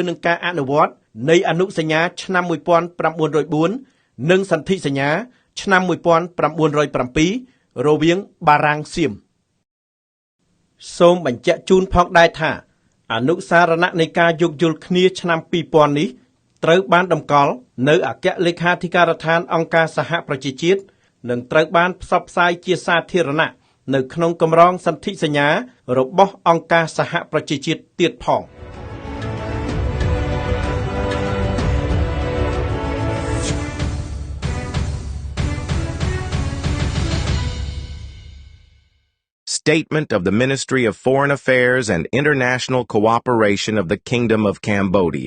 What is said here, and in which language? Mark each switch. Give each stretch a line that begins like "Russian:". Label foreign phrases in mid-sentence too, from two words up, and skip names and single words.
Khmer: នឹងការអនុវត្តនៃអនុសញ្ញាឆ្នាំ1904និងសន្ធិសញ្ញាឆ្នាំ1907រវាងបារាំងសៀមសូមបញ្ជាក់ជូនផងដែរថាអនុសារណៈនៃការយោគយល់គ្នាឆ្នាំ2000នេះត្រូវបានតម្កល់នៅអគ្គលេខាធិការដ្ឋានអង្គការសហប្រជាជាតិនិងត្រូវបានផ្សព្វផ្សាយជាសាធារណៈនៅក្នុងកម្រងសន្ធិសញ្ញារបស់អង្គការសហប្រជាជាតិទៀតផង
English: Statement of the Ministry of Foreign Affairs and International Cooperation of the Kingdom of Cambodia.